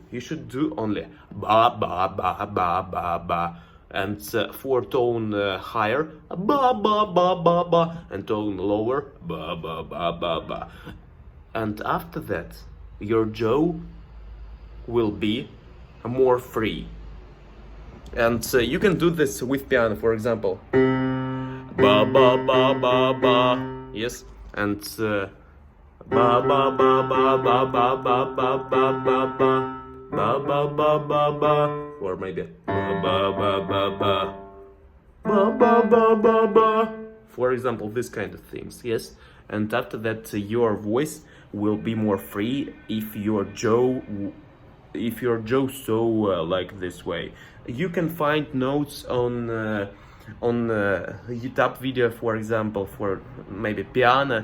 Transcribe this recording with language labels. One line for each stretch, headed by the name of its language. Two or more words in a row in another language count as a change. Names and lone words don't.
English: You should do only ba ba ba ba ba ba, and for tone higher, ba ba ba ba ba, and tone lower, ba ba ba ba ba. And after that, your jaw will be more free. And you can do this with piano, for example. Ba ba ba ba ba. Yes, and ba ba ba ba ba ba ba ba ba ba ba ba ba ba ba ba, or maybe ba ba ba ba ba ba ba ba ba ba. For example, this kind of things. Yes, and after that, your voice will be more free if your jaw so like this way. You can find notes on YouTube video, for example, for maybe piano.